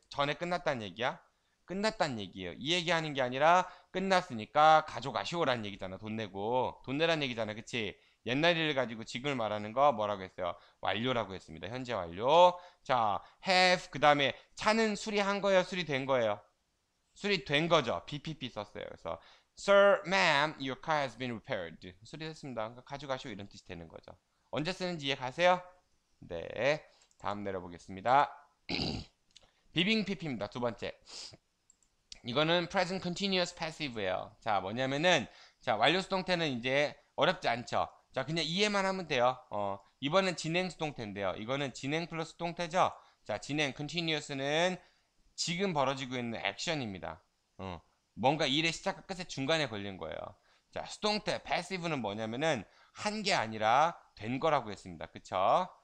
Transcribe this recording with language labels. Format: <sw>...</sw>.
<ko>전에 끝났다는 얘기야? 끝났다는 얘기예요. 이 얘기하는 게 아니라 끝났으니까 가져가시오라는 얘기잖아. 돈 내고 돈 내라는 얘기잖아. 그치? 옛날 일을 가지고 지금을 말하는 거 뭐라고 했어요? 완료라고 했습니다. 현재 완료. 자, have 그 다음에 차는 수리한 거예요? 수리된 거예요? 수리된 거죠. BPP 썼어요. 그래서</ko> <en>Sir, ma'am, your car has been repaired.</en> <ko>수리됐습니다. 그러니까 가져가시오 이런 뜻이 되는 거죠. 언제 쓰는지 이해 가세요? 네. 다음 내려보겠습니다. 비빙 PP입니다. 두 번째. 이거는 present continuous passive예요. 자, 뭐냐면은 자, 완료 수동태는 이제 어렵지 않죠. 자, 그냥 이해만 하면 돼요. 이번엔 진행 수동태인데요. 이거는 진행 플러스 수동태죠. 자, 진행 continuous는 지금 벌어지고 있는 액션입니다. 뭔가 일의 시작과 끝의 중간에 걸린 거예요. 자, 수동태 passive는 뭐냐면은 한 게 아니라 된 거라고 했습니다. 그쵸?</ko>